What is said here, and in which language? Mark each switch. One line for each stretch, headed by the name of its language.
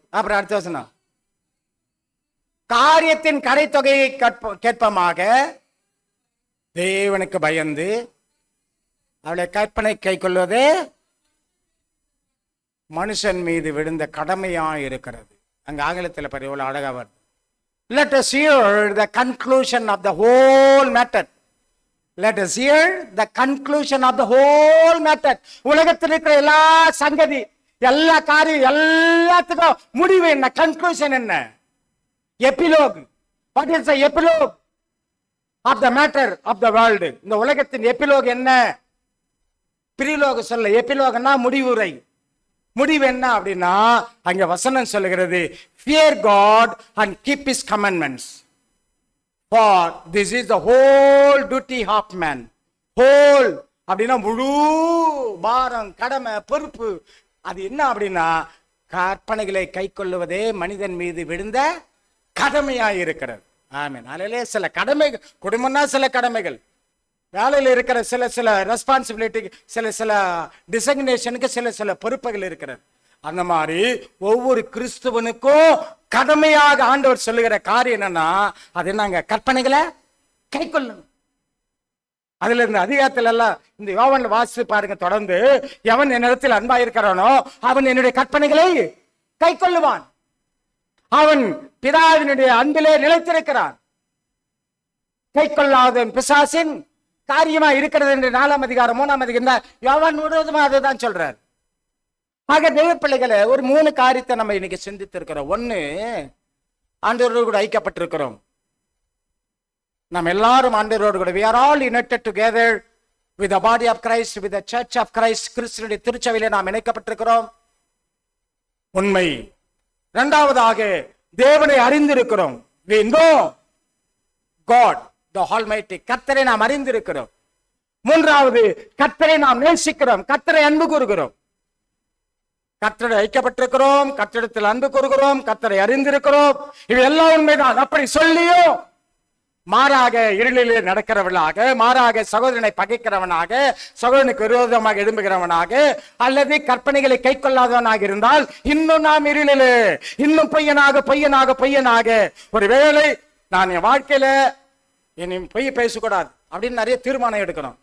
Tamil: அப்புறம் அடுத்த வசனம், காரியத்தின் கடைத்தொகையை கேட்பமாக தேவனுக்கு பயந்து அவளை கற்பனை கை கொள்வது மனுஷன் மீது விழுந்த கடமையாய் இருக்கிறது. அங்க ஆங்கிலத்தில் பாரு எவ்வளவு அழகா வருது.
English: Let us hear the conclusion of the whole matter. Let us hear the conclusion of the whole matter.
Tamil: உலகத்தில் இருக்கிற எல்லா சங்கதி, எல்லா காரியம், எல்லாத்துக்கும் முடிவு என்ன? கன்க்ளூஷன் என்ன? Epilogue.
English: What is the epilogue of the matter of the world?
Tamil: இந்த உலகத்தின் எபிலோக் என்ன? பிரிலோக சொல்ல. எபிலோகனா முடிவுரை. முடிவு என்ன அப்படின்னா அங்க வசனம் சொல்லுகிறது,
English: fear God and keep his commandments, for this is the whole duty of man.
Tamil: whole அப்படின்னா முழு பாரம், கடமை, பொறுப்பு. அது என்ன அப்படின்னா கற்பனைகளை கை கொள்ளுவதே மனிதன் மீது விழுந்த கடமையாய் இருக்கிறது. ஆமென். அதிலே சில கடமைகள், குடும்பம்னா சில கடமைகள், வேலையில் இருக்கிற சில ரெஸ்பான்சிபிலிட்டி, சில டிசக்னேஷனுக்கு சில பொறுப்புகள் இருக்கிறது. அந்த மாதிரி ஒவ்வொரு கிறிஸ்துவனுக்கும் கடமையாக ஆண்டவர் சொல்லுகிற காரியம் என்னன்னா, அது என்னங்க? கற்பனைகளை கை கொள்ளணும். அதுல இந்த அதிகாரத்துல எல்லாம் இந்த யோவான்ல வாசித்து பாருங்க தொடர்ந்து. எவன் என்னிடத்தில் அன்பா இருக்கிறானோ அவன் என்னுடைய கற்பனைகளை கை கொள்ளுவான், அவன் பிதாவினுடைய அன்பிலே நிலைத்திருக்கிறான். கை கொள்ளாத பிசாசின் காரியமா இருக்கிறது என்று 4ஆம் அதிகாரம் 3ஆம் அதிகாரம் யோவான் முழுவதுமா அதுதான் சொல்றார். ஆக தேவ பிள்ளைகளை ஒரு 3 காரியத்தை நம்ம இன்னைக்கு சிந்தித்திருக்கிறோம். 1, ஆண்டவரோடு கூட ஐக்கியப்பட்டிருக்கிறோம். நாம் எல்லாரும் ஆண்டவரோடு கூட,
English: we are all united together with the body of Christ, with the church of Christ.
Tamil: கிறிஸ்துவின் திருச்சபையிலே நாம் இணைக்கப்பட்டிருக்கிறோம். உண்மை. 2வதாக தேவனை அறிந்திருக்கிறோம்.
English: we know God the Almighty.
Tamil: கர்த்தரை நாம் அறிந்திருக்கிறோம். 3வது கர்த்தரை நாம் நேசிக்கிறோம், கர்த்தரை அன்பு கூறுகிறோம். கர்த்தரை ஐக்கியப்பட்டிருக்கிறோம், கர்த்தரிடத்தில் அன்பு கூறுகிறோம், கர்த்தரை அறிந்திருக்கிறோம். இவை எல்லாம் உண்மைதான். அப்படி சொல்லியும் மாறாக இருளிலே நடக்கிறவனாக, மாறாக சகோதரனை பகைக்கிறவனாக, சகோதரனுக்கு விரோதமாக எழும்புகிறவனாக, அல்லது கற்பனைகளை கை கொள்ளாதவனாக இருந்தால் இன்னும் நாம் இருளிலே, இன்னும் பொய்யனாக ஒருவேளை நான் என் வாழ்க்கையில இனி பொய் பேசக்கூடாது அப்படின்னு நிறைய தீர்மானம் எடுக்கணும்.